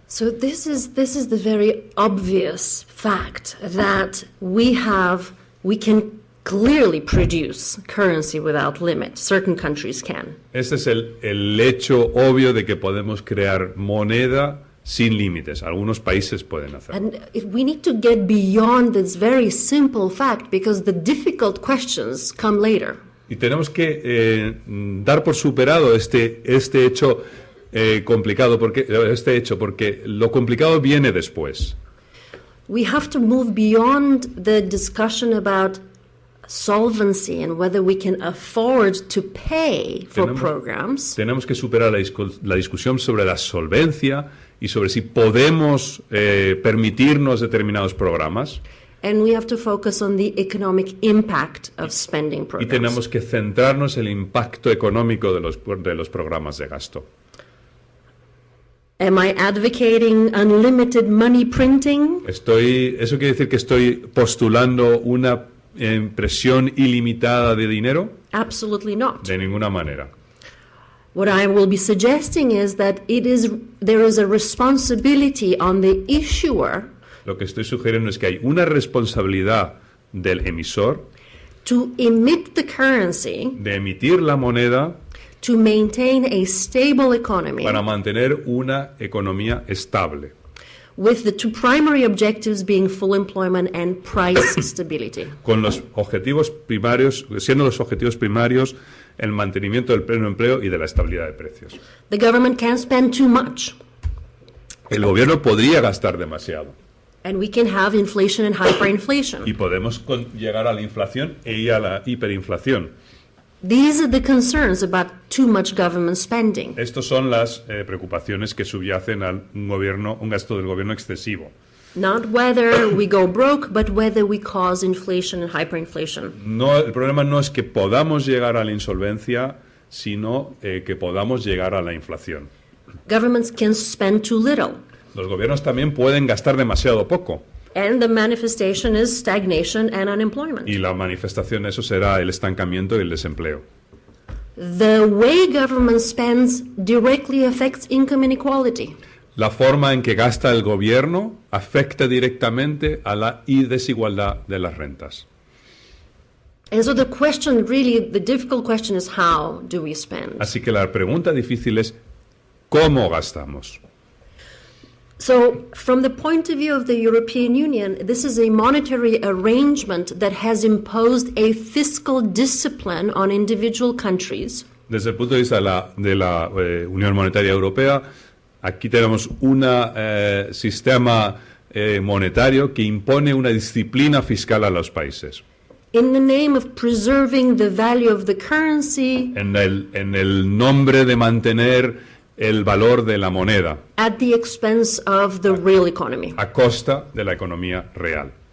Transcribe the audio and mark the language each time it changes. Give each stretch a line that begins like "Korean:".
English: So this is the very obvious fact that we can clearly produce currency without limit. Certain countries can.
Spanish: Este es el hecho obvio de que podemos crear moneda sin límites. Algunos países pueden hacerlo.
English: And we need to get beyond this very simple fact because the difficult questions come later.
Spanish: Y tenemos que dar por superado este hecho complicado, porque lo complicado viene después.
English: We have to move beyond the discussion about solvency and whether we can afford to pay for programs.
Spanish: Tenemos que superar la discusión sobre la solvencia y sobre si podemos permitirnos determinados programas.
English: And we have to focus on the economic impact of spending
Spanish: Y
English: programs.
Spanish: tenemos que centrarnos en el impacto económico de los programas de gasto.
English: Am I advocating unlimited money printing?
Spanish: ¿Eso quiere decir que estoy postulando una impresión ilimitada de dinero?
English: Absolutely not.
Spanish: De ninguna manera.
English: What I will be suggesting is that there is a responsibility on the issuer
Spanish: Lo que estoy sugiriendo es que hay una responsabilidad del emisor
English: to emit the currency
Spanish: de emitir la moneda
English: to maintain a stable economy
Spanish: para mantener una economía estable,
English: with the two primary objectives being full employment and price stability.
Spanish: con los objetivos primarios, siendo los objetivos primarios el mantenimiento del pleno empleo y de la estabilidad de precios.
English: The government can spend too much,
Spanish: El gobierno podría gastar demasiado
English: and we can have inflation and hyperinflation.
Spanish: y podemos llegar a la inflación y a la hiperinflación.
English: These are the concerns about too much government spending.
Spanish: Estas son las preocupaciones que subyacen a un gasto del gobierno excesivo.
English: Not whether we go broke, but whether we cause inflation and hyperinflation.
Spanish: No, el problema no es que podamos llegar a la insolvencia, sino que podamos llegar a la inflación.
English: Governments can spend too little,
Spanish: Los gobiernos también pueden gastar demasiado poco
English: and the manifestation is stagnation and unemployment.
Spanish: y la manifestación de eso será el estancamiento y el desempleo.
English: The way government spends directly affects income inequality.
Spanish: La forma en que gasta el gobierno afecta directamente a la desigualdad de las rentas.
English: And so the question, really, the difficult question is how do we spend?
Spanish: Así que la pregunta difícil es ¿cómo gastamos?
English: So, from the point of view of the European Union, this is a monetary arrangement that has imposed a fiscal discipline on individual countries.
Spanish: Desde el punto de vista de la Unión Monetaria Europea, aquí tenemos un sistema monetario que impone una disciplina fiscal a los países.
English: In the name of preserving the value of the currency
Spanish: En el nombre de mantener el valor de la moneda
English: at the expense of the real economy.
Spanish: a costa de la economía real.